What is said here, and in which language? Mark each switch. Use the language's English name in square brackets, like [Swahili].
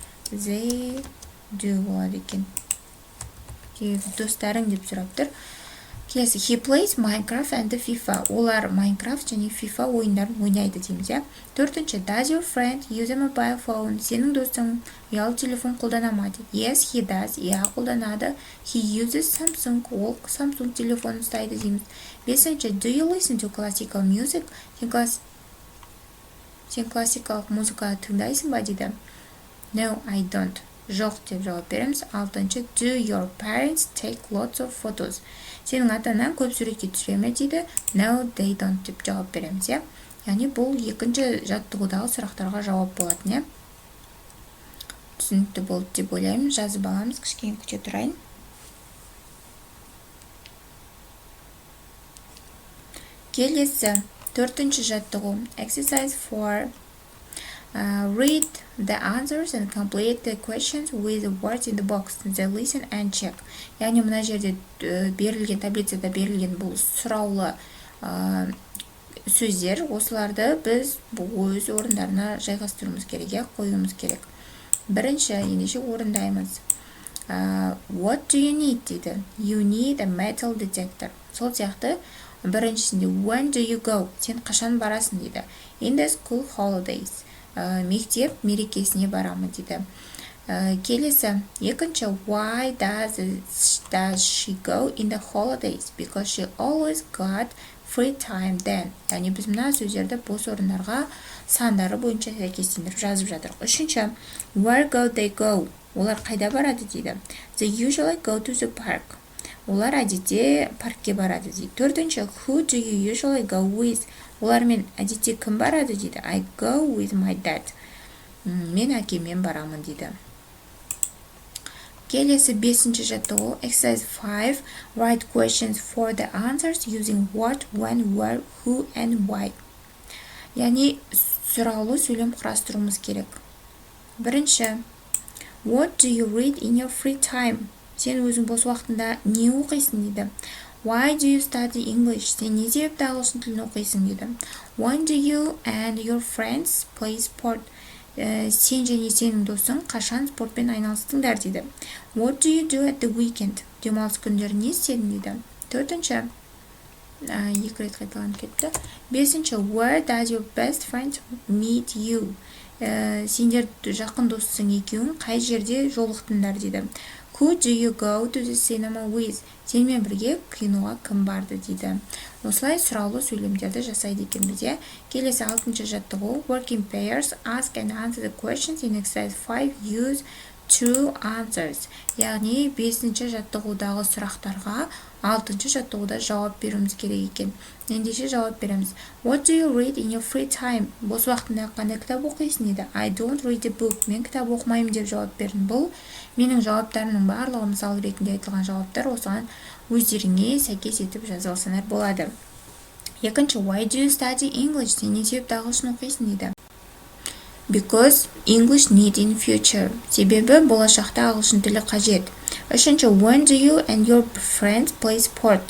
[English] They do [Kazakh] болады екен. Достарың деп сұрап тұр. Келесі, [English] he plays Minecraft and FIFA. [Kazakh] Олар Minecraft және FIFA ойындарын ойнайды дейміз. Төртінші, [English] does your friend use a mobile phone? [Kazakh] Сенің достың ұялы телефон қолдана ма дейді. [English] Yes, he does. [Kazakh] Қолданады. [English] He uses Samsung. [Kazakh] Ол Samsung телефонын ұстайды дейміз. Бесінші, [English] do you listen to classical music? [Kazakh] Сен классикалық музыка тыңдайсың ба дейді. [English] No, I don't. [Kazakh] Жоқ деп жауап береміз. Алтыншы, [English] do your parents take lots of photos? [Kazakh] Сенің ата-анаң көп суретке түсіре ме дейді. [English] No, they don't [Kazakh] деп жауап береміз. Яғни бұл екінші жаттығудағы сұрақтарға жауап болады. Түсінікті болды деп ойлаймын. Жазып аламыз, кішкене күте тұрайын. Келесі төртінші жаттығу. Exercise 4. [English] Read the answers and complete the questions with the words in the box. Then listen and check. [Kazakh] Яғни мына жерде берілген, таблицада берілген бұл сұраулы сөздер, осыларды біз өз орындарына жайғастыруымыз керек, қоюымыз керек. Бірінші, ендеше орындаймыз. [English] What do you need [Kazakh] дейді. [English] You need a metal detector. [Kazakh] Сол сияқты біріншісінде [English] when do you go? [Kazakh] Сен қашан барасың дейді. [English] In the school holidays. [Kazakh] Мектеп мерекесіне барамын дейді. Келесі, екінші, [English] why does she go in the holidays? Because she always got free time then. [Kazakh] Яғни біз мына сөздерді бос орындарға сандары бойынша сәйкестендіріп жазып жатырық. Үшінші, [English] where go they go? [Kazakh] Олар қайда барады дейді. [English] They usually go to the park. [Kazakh] Олар әдетте паркке барады дейді. Төртінші, [English] who do you usually go with? [Kazakh] Олармен әдетте кім барады дейді. [English] I go with my dad. [Kazakh] Мен әкеммен барамын дейді. Келесі бесінші жаттығу. [English] Exercise 5. Write questions for the answers using what, when, where, who and why. [Kazakh] Яғни сұраулы сөйлем құрастыруымыз керек. Бірінші, [English] what do you read in your free time? [Kazakh] Сен өзің бос уақытында не оқисың дейді. [English] Why do you study English? [Kazakh] Сен не себепті ағылшын тілін оқисың дейді. [English] When do you and your friends play sport? [Kazakh] Сен және сенің досың қашан спортпен айналыстыңдар дейді. [English] What do you do at the weekend? [Kazakh] Демалыс күндері не істедің дейді. Төртінші, екі рет қайталанып кетті. Бесінші, [English] where does your best friend meet you? [Kazakh] Сендер жақын досың екеуің қай жерде жолықтыңдар дейді. [English] Who do you go to the cinema with? [Kazakh] Сенімен бірге киноға кім барды дейді. Осылай сұраулы сөйлемдерді жасайды екенбіз. Келесі 6-шы жаттығу. [English] Work in pairs, ask and answer the questions in exercise 5. Use true answers. [Kazakh] Яғни 5-ші жаттығудағы сұрақтарға 6-шы жаттығуда жауап беруіміз керек екен. Ендеше жауап береміз. [English] What do you read in your free time? [Kazakh] Бос уақытында қандай кітап оқисың дейді. [English] I don't read a book. [Kazakh] Мен кітап оқымаймын деп жауап бердім. Бұл менің жауаптарымның барлығы мысал ретінде айтылған жауаптар, осыған өздеріңе сәйкес етіп жаза алсаңдар болады. Екінші, [English] why do you study English? [Kazakh] Сен не себепті ағылшын оқисың дейді. [English] Because English need in future. [Kazakh] Себебі болашақта ағылшын тілі қажет. Үшінші, [English] when do you and your friends play sport?